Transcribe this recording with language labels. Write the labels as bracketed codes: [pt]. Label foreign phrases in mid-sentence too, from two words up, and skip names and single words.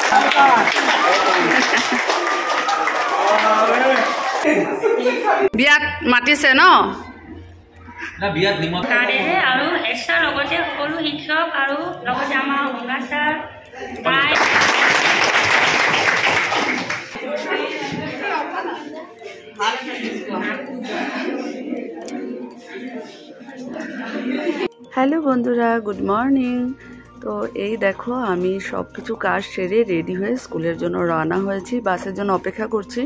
[as] বিয়াত মাতিছে ন কাৰণেহে আৰু এক্সট্ৰা লগতে সকলো শিক্ষক আৰু লগতে আমাৰ গংগা ছাৰ প্ৰায় [bn] হ্যালো বন্ধুরা, [en] good morning. [bn] তো এই দেখো আমি সব কিছু কাজ সেরে রেডি হয়ে স্কুলের জন্য রওনা হয়েছি, বাসের জন্য অপেক্ষা করছি।